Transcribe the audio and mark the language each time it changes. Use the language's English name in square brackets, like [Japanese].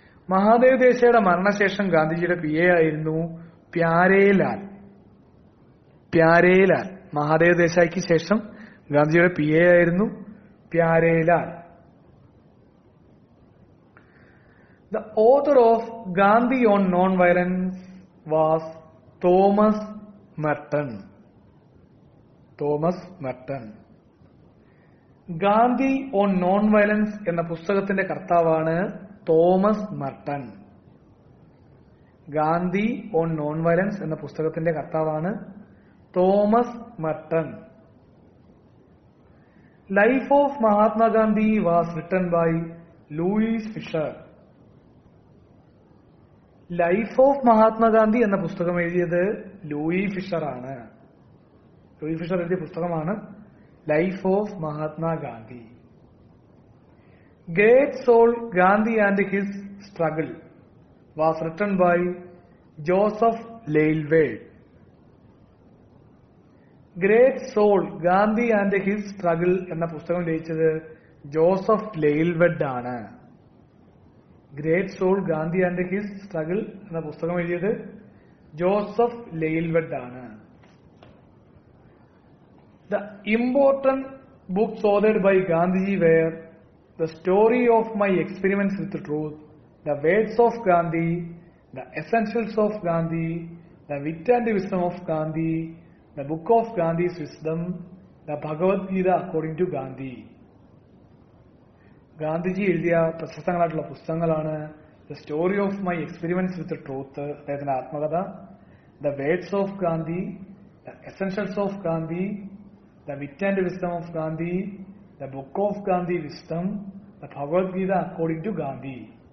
[Malayalam] മഹാദേവ് ദേശായിയുടെ മരണശേഷം ഗാന്ധിജിയുടെ PA ആയിരുന്നു പ്യാരേലാൽ. പ്യാരേലാൽ മഹാദേവ് ദേശായിക്ക് ശേഷം ഗാന്ധിജിയുടെ PA ആയിരുന്നു Pyarelal. [English] The author of Gandhi on Non-Violence was Thomas Merton. [Malayalam] Thomas Merton. Gandhi on non violence എന്ന പുസ്തകത്തിന്റെ കർത്താവാണ് Thomas Merton. Gandhi on non violence എന്ന പുസ്തകത്തിന്റെ കർത്താവാണ് Thomas Merton. [English] Life of Mahatma Gandhi was written by Louis Fischer. [Malayalam] Life of Mahatma Gandhi എന്ന പുസ്തകം എഴുതിയത് ലൂയി ഫിഷർ ആണ്. ലൂയി ഫിഷർ എഴുതിയ പുസ്തകമാണ് life of Mahatma Gandhi. [English] Great soul Gandhi and his struggle was written by Joseph Lelyveld. [Malayalam] Great soul Gandhi and his struggle എന്ന പുസ്തകം രചിച്ചത് Joseph ലെയിൽവെഡ് ആണ്. Great soul Gandhi and his struggle എന്ന പുസ്തകം എഴുതിയത് ജോസഫ് ലെയിൽവെഡ് ആണ്. [English] The important books authored by Gandhiji were The Story of My Experiments with Truth, The Words of Gandhi, The Essentials of Gandhi, The Wit and Wisdom of Gandhi, The Book of Gandhi's Wisdom, The Bhagavad Gita According to Gandhi. [Malayalam] Gandhiji എഴുതിയ പ്രശസ്തങ്ങളായിട്ടുള്ള പുസ്തകങ്ങളാണ് the story of my experiments with truth, അദ്ദേഹത്തിന്റെ ആത്മകഥ, the words of Gandhi, the essentials of Gandhi, the wit and wisdom of Gandhi, the book of Gandhi wisdom, the Bhagavad Gita according to Gandhi.